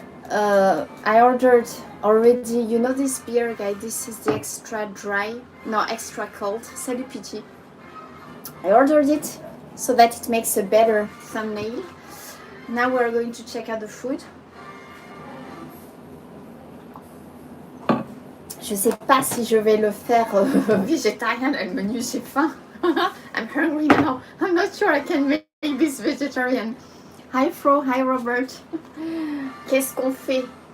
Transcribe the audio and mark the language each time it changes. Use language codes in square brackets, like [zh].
[en] I ordered already, you know this beer, guys, this is the extra dry, no, extra cold, [fr] Salut Pidgey. [en] I ordered it so that it makes a better thumbnail. Now we're going to check out the food. [fr] Je sais pas si je vais le faire végétarien, le menu, j'ai faim. [en] I'm hungry now. I'm not sure I can make this vegetarian. Hi Fro, hi Robert. [fr] Qu'est-ce qu'on fait?